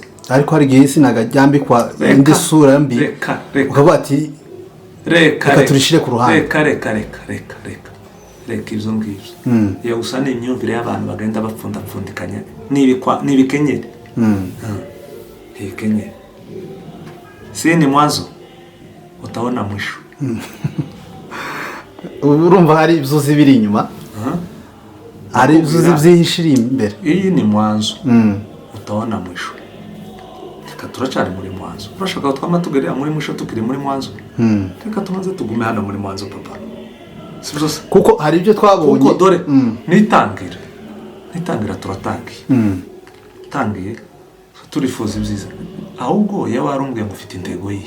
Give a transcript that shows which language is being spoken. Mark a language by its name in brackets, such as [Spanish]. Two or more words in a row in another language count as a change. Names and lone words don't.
[Rundi] ariko hari gihe isinaga ryambikwa indi sura mbi ukavuga ati reka turishire ku ruhande. Reka ibyo ngibyo. Iyo gusa ni imyumvire y'abantu bagenda bapfundapfundikanya nibikenyere. Ibikenyere si [Swahili] ni mwanzo utaona mwisho. [Rundi] Urumva hari ibzuzi biri inyuma. Hari ibzuzi byihishira imbere. [Swahili] Iyi ni mwanzo utaona mwisho. [Rundi] Reka turacari muri mwanzo. Urashaka twamatugerera muri mwisho tukiri muri mwanzo. Reka tumaze tugume hano muri mwanzo papa. Sibyo se kuko hari ibyo twabonye kuko dore nitangira turatangiye. Tangiye turifuza ibyiza ahubwo yawe warumbwiye ngo ufite intego yihe